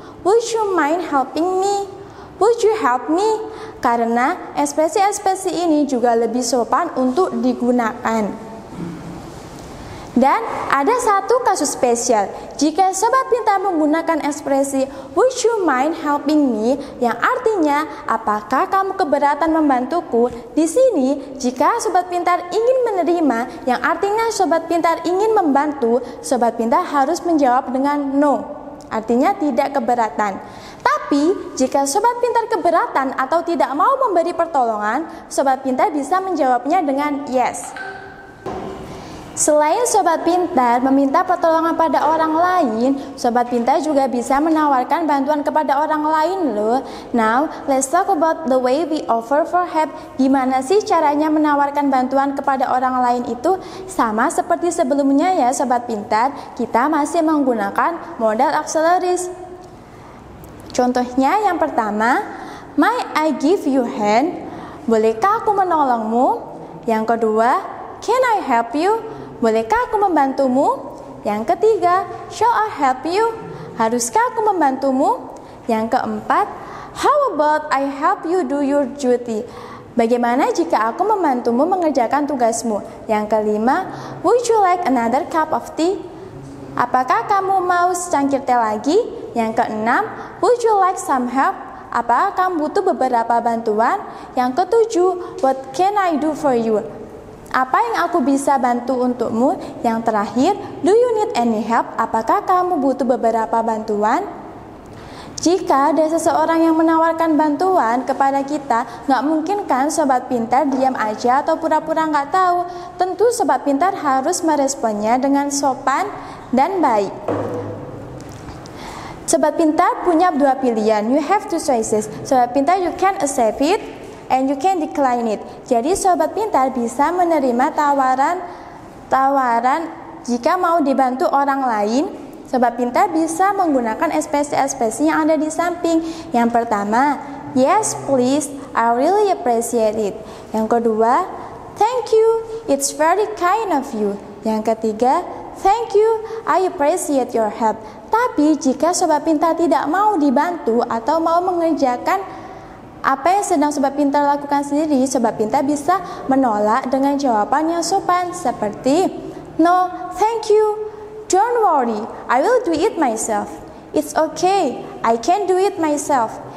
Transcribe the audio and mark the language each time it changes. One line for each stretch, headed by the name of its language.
English: Would you mind helping me? Would you help me?
Indonesian: Karena ekspresi-ekspresi ini juga lebih sopan untuk digunakan. Dan ada satu kasus spesial. Jika sobat pintar menggunakan ekspresi
English: would you mind helping me,
Indonesian: yang artinya apakah kamu keberatan membantuku? Di sini jika sobat pintar ingin menerima, yang artinya sobat pintar ingin membantu, sobat pintar harus menjawab dengan no, artinya tidak keberatan. Tapi jika sobat pintar keberatan atau tidak mau memberi pertolongan, sobat pintar bisa menjawabnya dengan yes. Selain sobat pintar meminta pertolongan pada orang lain, sobat pintar juga bisa menawarkan bantuan kepada orang lain loh.
English: Now, let's talk about the way we offer for help.
Indonesian: Gimana sih caranya menawarkan bantuan kepada orang lain itu? Sama seperti sebelumnya ya sobat pintar, kita masih menggunakan modal auxiliaries. Contohnya yang pertama,
English: might I give you hand?
Indonesian: Bolehkah aku menolongmu? Yang kedua,
English: can I help you?
Indonesian: Bolehkah aku membantumu? Yang ketiga,
English: shall I help you?
Indonesian: Haruskah aku membantumu? Yang keempat,
English: how about I help you do your duty?
Indonesian: Bagaimana jika aku membantumu mengerjakan tugasmu? Yang kelima,
English: would you like another cup of tea?
Indonesian: Apakah kamu mau secangkir teh lagi? Yang keenam,
English: would you like some help?
Indonesian: Apakah kamu butuh beberapa bantuan? Yang ketujuh,
English: what can I do for you?
Indonesian: Apa yang aku bisa bantu untukmu? Yang terakhir,
English: do you need any help?
Indonesian: Apakah kamu butuh beberapa bantuan? Jika ada seseorang yang menawarkan bantuan kepada kita, nggak mungkin kan sobat pintar diam aja atau pura-pura nggak tahu. Tentu sobat pintar harus meresponnya dengan sopan dan baik. Sobat pintar punya dua pilihan.
English: You have two choices. Sobat pintar, you can accept it and you can decline it.
Indonesian: Jadi sobat pintar bisa menerima tawaran jika mau dibantu orang lain. Sobat pintar bisa menggunakan ekspresi-ekspresi yang ada di samping. Yang pertama,
English: yes please, I really appreciate it.
Indonesian: Yang kedua,
English: thank you, it's very kind of you.
Indonesian: Yang ketiga,
English: thank you, I appreciate your help.
Indonesian: Tapi jika sobat pintar tidak mau dibantu atau mau mengerjakan apa yang sedang sobat pintar lakukan sendiri, sobat pintar bisa menolak dengan jawaban yang sopan seperti
English: no, thank you, don't worry, I will do it myself.
Indonesian: It's okay, I can do it myself.